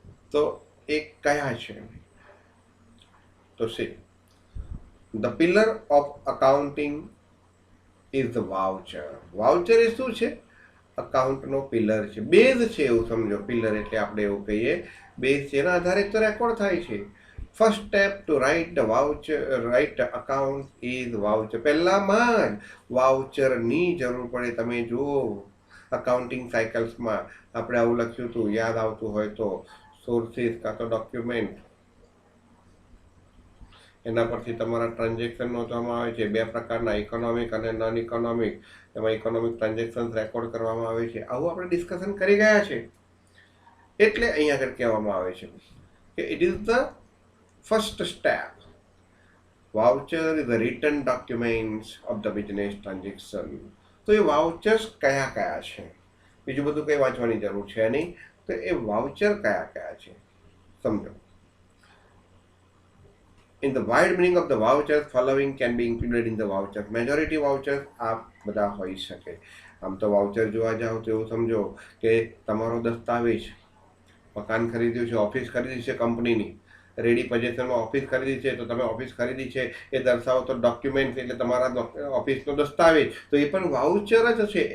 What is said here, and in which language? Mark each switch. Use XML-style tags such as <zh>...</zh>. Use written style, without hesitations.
<gu>તો એ કયા છે? તો</gu> <en>see, the pillar of accounting is the voucher.</en> <gu>Voucher એ શું છે? અકાઉન્ટનો પિલર છે, બેઝ છે એવું સમજો. પિલર એટલે આપણે એવું કહીએ બેઝ છે, એના આધારે તો રેકોર્ડ થાય છે.</gu> <en>First step to write the voucher, write account is voucher.</en> <gu>પહેલામાં જ વાઉચરની જરૂર પડે. તમે જુઓ અકાઉન્ટિંગ સાયકલ્સમાં આપણે આવું લખ્યું હતું, યાદ આવતું હોય તો, સોર્સિસ કાં તો ડોક્યુમેન્ટ, એના પરથી તમારા ટ્રાન્ઝેક્શન નોંધવામાં આવે છે. 2 પ્રકારના, ઇકોનોમિક અને નોન ઇકોનોમિક. એમાં ઇકોનોમિક ટ્રાન્ઝેક્શન રેકોર્ડ કરવામાં આવે છે. આવું આપણે ડિસ્કશન કરી ગયા છે. એટલે અહીંયા આગળ કહેવામાં આવે છે કે</gu> <en>It is the first step. Voucher is the written documents of the business transaction.</en> <gu>તો એ વાઉચર્સ કયા કયા છે? બીજું બધું કંઈ વાંચવાની જરૂર છે નહીં. તો એ વાઉચર કયા કયા છે સમજો.</gu> <en>In the wide meaning of the vouchers, following can be included in the vouchers. Majority vouchers</en> <gu>આ બધા હોઈ શકે. આમ તો વાઉચર જોવા જાઓ તો એવું સમજો કે તમારો દસ્તાવેજ, મકાન ખરીદ્યું છે, ઓફિસ ખરીદી છે કંપનીની, રેડી પોઝિશનમાં ઓફિસ ખરીદી છે, તો તમે ઓફિસ ખરીદી છે એ દર્શાવતો ડોક્યુમેન્ટ એટલે તમારા ઓફિસનો દસ્તાવેજ, તો એ પણ વાઉચર જ છે.</gu>